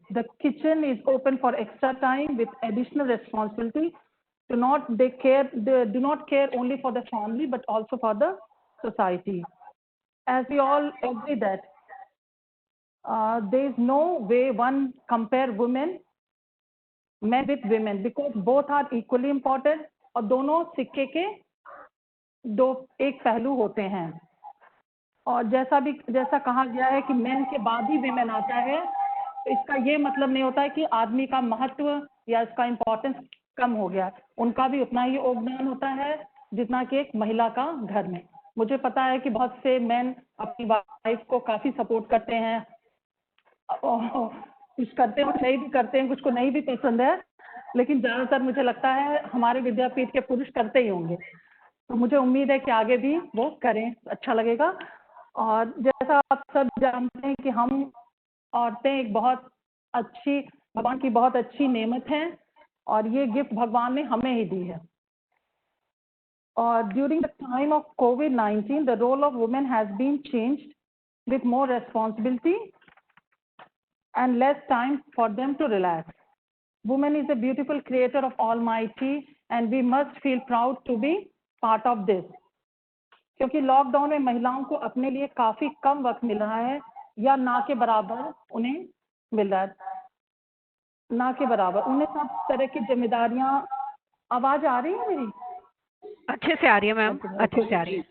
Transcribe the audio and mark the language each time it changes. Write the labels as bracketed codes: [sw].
[en] The kitchen is open for extra time with additional responsibility. They do not care only for the family, but also for the society. As we all agree that there is no way one compare women men with women, because both are equally important, [hi] और दोनों सिक्के के एक पहलू होते हैं। और जैसा कहा गया है कि मेन के बाद ही विमेन आता है, तो इसका ये मतलब नहीं होता है कि आदमी का महत्व या इसका इम्पोर्टेंस कम हो गया। उनका भी उतना ही योगदान होता है जितना कि एक महिला का घर में। मुझे पता है कि बहुत से मेन अपनी वाइफ को काफी सपोर्ट करते हैं, कुछ करते हैं, सही भी करते हैं, कुछ को नहीं भी पसंद है, लेकिन ज्यादातर मुझे लगता है हमारे विद्यापीठ के पुरुष करते ही होंगे। तो मुझे उम्मीद है कि आगे भी वो करें, अच्छा लगेगा। और जैसा आप सब जानते हैं कि हम औरतें एक बहुत अच्छी, भगवान की बहुत अच्छी नेमत हैं, और ये गिफ्ट भगवान ने हमें ही दी है। [en] और during the time of COVID-19 the role of women has been changed with more responsibility and less time for them to relax. Woman is a beautiful creator of Almighty and we must feel proud to be part of this. [hi] क्योंकि lockdown में महिलाओं को अपने लिए काफी कम वक्त मिल रहा है, या ना के बराबर उन्हें मिल रहा है, ना के बराबर उन्हें सब तरह की जिम्मेदारियां। आवाज आ रही है मेरी? अच्छे से आ रही है मैम, अच्छे से आ रही है।